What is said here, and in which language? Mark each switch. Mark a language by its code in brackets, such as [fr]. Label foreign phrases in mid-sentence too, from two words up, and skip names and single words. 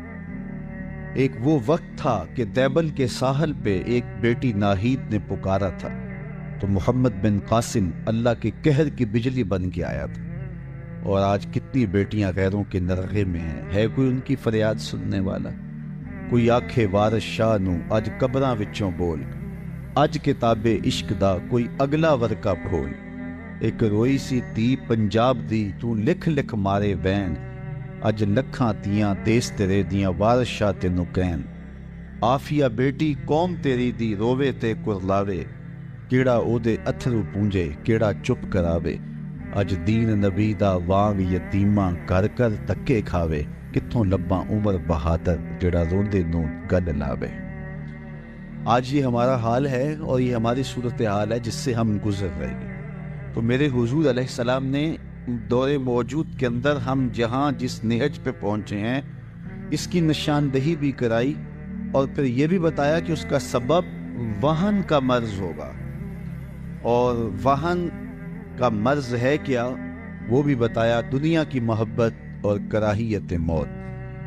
[ur] ایک وہ وقت تھا کہ دیبل کے ساحل پہ ایک بیٹی ناہید نے پکارا تھا تو محمد بن قاسم اللہ کے قہر کی بجلی بن کے آیا تھا، اور آج کتنی بیٹیاں غیروں کے نرغے میں ہیں۔ ہے کوئی ان کی فریاد سننے والا؟ [pa] کوئی آکھے وارث شاہ نو اج قبراں وچوں بول، اج کتاب عشق دا کوئی اگلا ورکا کھول۔ ایک روئی سی تی پنجاب دی تو لکھ لکھ مارے بین، اج لکھاں تیاں دیس تیرے دیاں وارث شاہ تینوں کہن۔ آفیہ بیٹی قوم تیری دی رووے تے کرلاوے، کیڑا او دے اتھرو پونجے کیڑا چپ کراوے۔ اج دین نبی دا وانگ یتیماں کر کر دھکے کھاوے، کتھوں لباں عمر بہادر جڑا روندے نوں گل لاوے۔ [ur] آج یہ ہمارا حال ہے اور یہ ہماری صورتحال ہے جس سے ہم گزر رہے ہیں۔ تو میرے حضور علیہ السلام نے دور موجود کے اندر ہم جہاں جس نہج پہ پہنچے ہیں اس کی نشاندہی بھی کرائی، اور پھر یہ بھی بتایا کہ اس کا سبب وہن کا مرض ہوگا، اور وہن کا مرض ہے کیا وہ بھی بتایا، دنیا کی محبت اور کراہیت موت۔